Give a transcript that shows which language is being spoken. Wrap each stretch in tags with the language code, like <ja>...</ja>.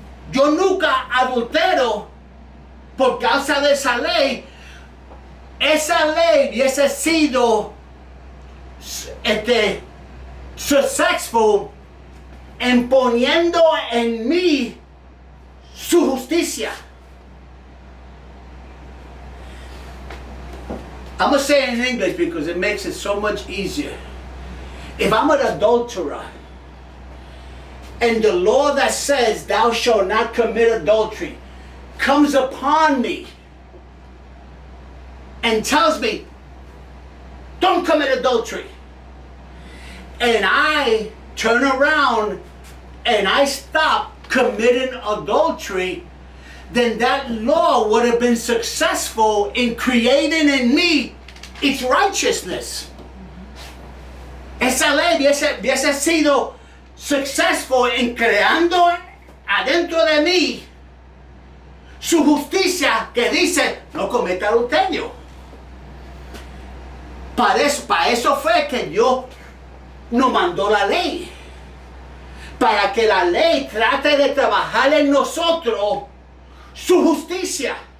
<es>Yo nunca adultero por causa de esa ley. Esa ley hubiese sido successful en poniendo en mí su justicia.</es> <en>I'm going to say it in English because it makes it so much easier. If I'm an adulterer, and the law that says thou shalt not commit adultery comes upon me and tells me, don't commit adultery, and I turn around and I stop committing adultery, then that law would have been successful in creating in me its righteousness.</en> <es>Esa ley hubiese sido successful en creando adentro de mí su justicia que dice no cometa adulterio. Para eso fue que Dios nos mandó la ley, para que la ley trate de trabajar en nosotros su justicia.</es>